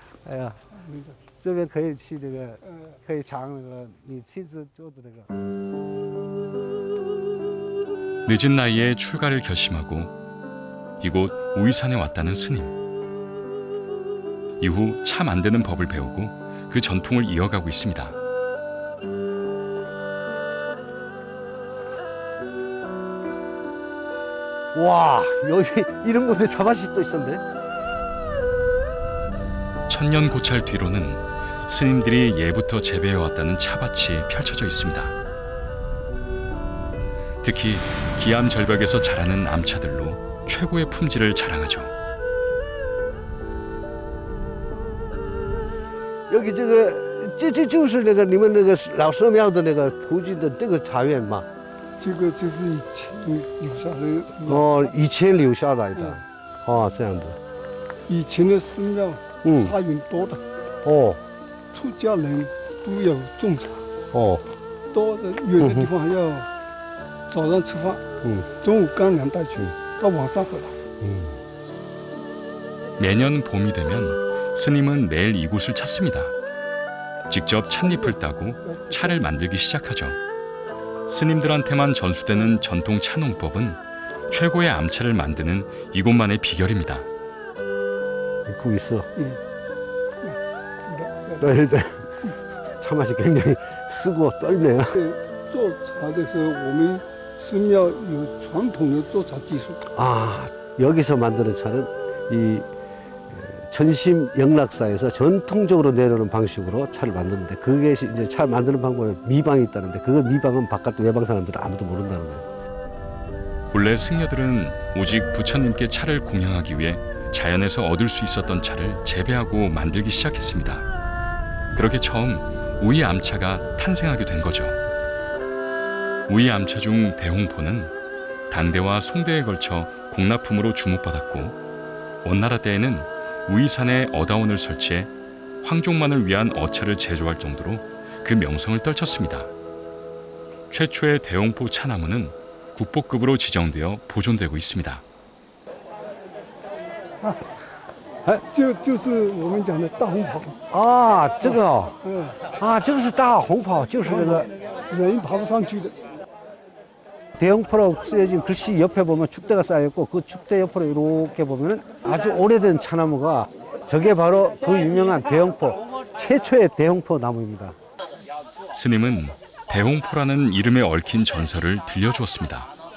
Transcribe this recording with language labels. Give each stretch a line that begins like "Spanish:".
Chinese: 哎呀，这边可以去那个，可以尝那个你亲自做的那个。
Korean: 늦은 나이에 출가를 결심하고 이곳 우이산에 왔다는 스님. 이후 차 만드는 법을 배우고 그 전통을 이어가고 있습니다. 와, 여기 이런 곳에 차밭이 또 있었네. 천년고찰 뒤로는 스님들이 예부터 재배해왔다는 차밭이 펼쳐져 있습니다. 특히 기암절벽에서 자라는 암차들로 최고의 품질을 자랑하죠. 여기
Chinese: 这就是那个你们那个老社庙的那个途经的这个茶园嘛。这个就是以前留下的。哦，以前留下来的。哦，这样的。以前的寺庙茶园多的。哦。出家人都要种茶。哦。多的有的地方要早上吃饭，中午刚2带去，到晚上回来。
Korean: 매년 봄이 되면 스님은 매일 이곳을 찾습니다. 직접 찻잎을 따고 차를 만들기 시작하죠. 스님들한테만 전수되는 전통 차농법은 최고의 암차를 만드는 이곳만의 비결입니다. 국 있어. 네. 네. 차 맛이 굉장히 쓰고 떨네요.
Chinese: 做茶的时候，我们寺庙有传统的做茶技术。
Korean: 아, 여기서 만드는 차는 이 전심 영락사에서 전통적으로 내려오는 방식으로 차를 만드는데 그게 이제 차 만드는 방법에 미방이 있다는데 그 미방은 바깥 외방 사람들은 아무도 모른다는 거예요. 본래 승려들은 오직 부처님께 차를 공양하기 위해 자연에서 얻을 수 있었던 차를 재배하고 만들기 시작했습니다. 그렇게 처음 우이 암차가 탄생하게 된 거죠. 우이 암차 중 대홍포는 당대와 송대에 걸쳐 공납품으로 주목받았고 원나라 때에는 우이산에 어다원을 설치해 황족만을 위한 어차를 제조할 정도로 그 명성을 떨쳤습니다. 최초의 대홍포 차나무는 국보급으로 지정되어 보존되고 있습니다.
Chinese: 就是我们讲的大红袍， 아, 这个嗯， 아, 这个是大红袍，就是那个人爬不上去的。
Korean: 대홍포라고 쓰여진 글씨 옆에 보면 축대가 쌓여있고 그 축대 옆으로 이렇게 보면 아주 오래된 차나무가 저게 바로 그 유명한 대홍포, 최초의 대홍포 나무입니다. 스님은 대홍포라는 이름에 얽힌 전설을 들려주었습니다.